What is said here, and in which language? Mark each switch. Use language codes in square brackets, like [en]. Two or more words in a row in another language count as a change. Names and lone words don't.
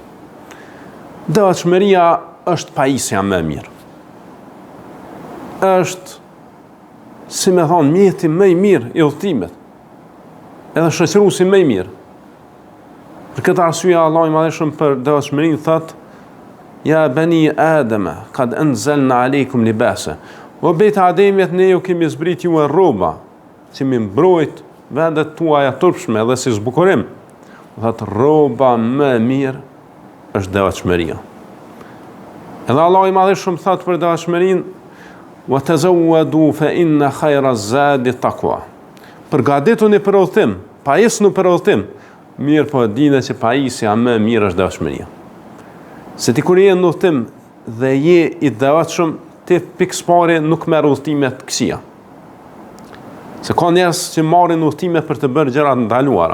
[sq] Devotshmëria është pajisja më e mirë. Është, si me thonë, mjeti më i mirë i udhëtimit. Edhe shoqëruesi më i mirë. Për këtë arsye Allahu i Madhëshëm për devotshmërinë thotë: [ar] "يا بني آدم قد أنزلنا عليكم لباسا." [sq] O bejtë Ademit, ne ju kemi zbrit ju e rroba, që mi mbrojt vendet tuaja turpshme dhe si zbukurim. Dhe rroba më mirë është devotshmëria. Edhe Allah i Madhëshëm thot për devotshmërinë: [ar] "وتزودوا فإن خير الزاد التقوى." [sq] Përgatituni për udhtim, pajisni për udhtim, mirë po dini që pajisja më mirë është devotshmëria. Se ti kur je në udhtim dhe je i devotshëm, ti pikëspari nuk merr udhtimet këqija. Se ka njerëz që marrin udhtime për të bërë gjëra të ndaluara.